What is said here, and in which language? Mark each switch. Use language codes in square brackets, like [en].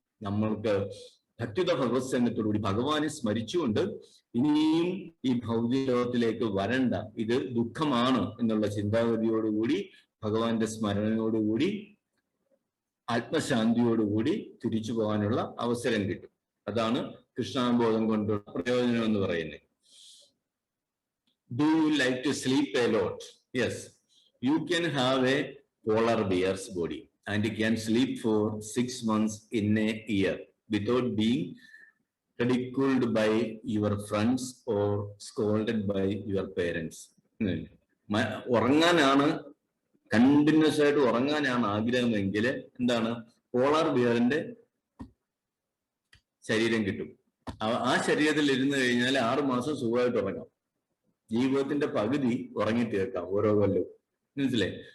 [ml] നമ്മൾക്ക് ഭക്തിയുടെ ഭഗവത് സേവനത്തോടുകൂടി ഭഗവാനെ സ്മരിച്ചുകൊണ്ട് ഇനിയും ഈ ഭൗതിക ലോകത്തിലേക്ക് വരണ്ട, ഇത് ദുഃഖമാണ് എന്നുള്ള ചിന്താഗതിയോടുകൂടി ഭഗവാന്റെ സ്മരണയോടുകൂടി ആത്മശാന്തിയോടുകൂടി തിരിച്ചു പോകാനുള്ള അവസരം കിട്ടും. അതാണ് കൃഷ്ണാബോധം കൊണ്ടുള്ള പ്രയോജനം എന്ന് പറയുന്നത്. [en] Do you like to sleep a lot? Yes, you can have a polar bear's body and you can sleep for 6 months in a year without being ridiculed by your friends or scolded by your parents. [ml] ഉറങ്ങാനാണ്, continuous ആയിട്ട് ഉറങ്ങാനാണ് ആഗ്രഹമെങ്കിൽ എന്താണ്, polar ബിയറിന്റെ ശരീരം കിട്ടും. ആ ശരീരത്തിൽ ഇരുന്ന് കഴിഞ്ഞാൽ 6 മാസം സുഖമായിട്ട് ഉറങ്ങാം. ജീവിതത്തിന്റെ പകുതി ഉറങ്ങി തീർക്കാം ഓരോ കൊല്ലവും. മനസ്സിലായി?